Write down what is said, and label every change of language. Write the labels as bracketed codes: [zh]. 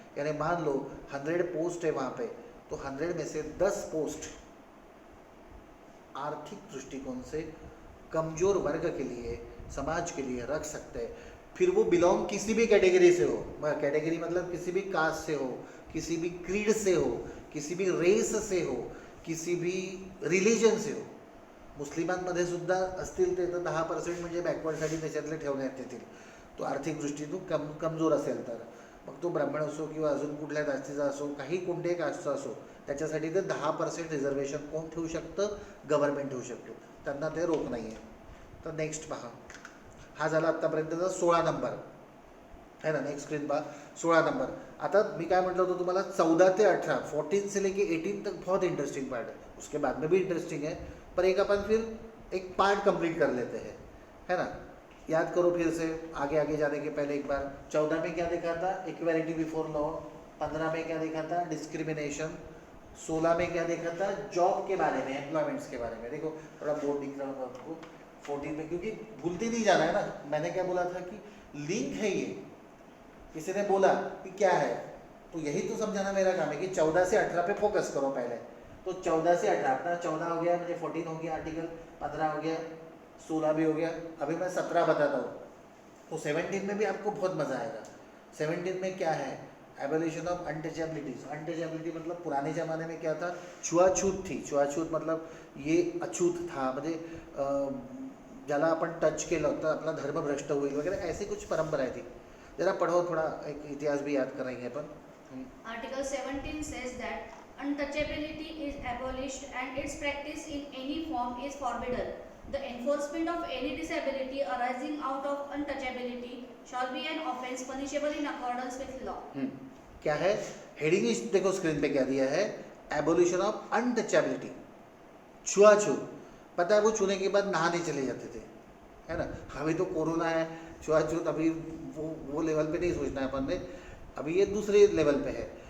[hi] यानी मान लो 100 पोस्ट है वहाँ पे, तो 100 में से 10 पोस्ट आर्थिक दृष्टिकोण से कमजोर वर्ग के लिए, समाज के लिए रख सकते हैं। फिर वो बिलोंग किसी भी कैटेगरी से हो, कैटेगरी मतलब किसी भी कास्ट से हो, किसी भी क्रीड से हो, किसी भी रेस से हो, किसी भी रिलीजन से हो। [mr] मुस्लिमांमध्ये सुद्धा असतील ते तर 10% म्हणजे बॅकवर्डसाठी त्याच्यातले ठेवण्यात येतील, तो आर्थिक दृष्टीतून कमजोर असेल तर। मग तो ब्राह्मण असो किंवा अजून कुठल्या जातीचा असो, काही कोणत्याही कास्टचा असो, त्याच्यासाठी ते 10% रिझर्वेशन कोण ठेवू शकतं? गव्हर्नमेंट ठेवू शकतो, त्यांना ते रोक नाही आहे। तर नेक्स्ट पहा, हा झाला आत्तापर्यंतचा 16 नंबर है ना। नेक्स्ट स्क्रीन पहा, 16 नंबर। आता मी काय म्हटलं होतं तुम्हाला, 14 ते 18, [hi] 14 से लेके 18 तक बहुत इंटरेस्टिंग पार्ट है, उसके बाद में भी इंटरेस्टिंग है, पर एक अपन फिर एक पार्ट कंप्लीट कर लेते हैं, है ना। याद करो फिर से, आगे आगे जाने के पहले एक बार। 14 में क्या देखा था? Equality before law. 15 में क्या देखा था? डिस्क्रिमिनेशन। 16 में क्या देखा था? जॉब के बारे में, एम्प्लॉयमेंट्स के बारे में। देखो थोड़ा बोर्ड दिख रहा होगा आपको। 14 में, क्योंकि भूलते नहीं जाना है ना, मैंने क्या बोला था कि लिंक है ये, किसी ने बोला कि क्या है, तो यही तो समझाना मेरा काम है कि 14 से 18 पे फोकस करो पहले। तो 14 से 18, अपना 14 हो गया, मुझे 14 हो गया आर्टिकल, 15 हो गया, 16 भी हो गया, अभी मैं 17 बताता हूँ। तो 17 में भी आपको बहुत मज़ा आएगा। 17 में क्या है? Abolition of अनटचेबिलिटीज। अनटचेबिलिटी मतलब पुराने ज़माने में क्या था? छुआछूत थी। छुआछूत मतलब ये अछूत था, [mr] म्हणजे ज्याला आपण टच केलं तर आपला धर्म भ्रष्ट होईल वगैरे, [hi] ऐसी कुछ परंपरा थी। जरा पढ़ो, थोड़ा एक इतिहास भी याद कराएंगे अपन। [en] Article 17 says that untouchability is abolished and its practice in any form is forbidden. The enforcement of any disability arising out of untouchability shall be an offence punishable in accordance with law. [hi] क्या है heading? देखो screen पे क्या दिया है, abolition of untouchability, छुआछूत। पता है वो छूने के बाद नहाने चले जाते थे, है ना। अभी तो कोरोना है, छुआछूत अभी वो लेवल पे नहीं सोचना है अपन ने, अभी ये दूसरे लेवल पे है।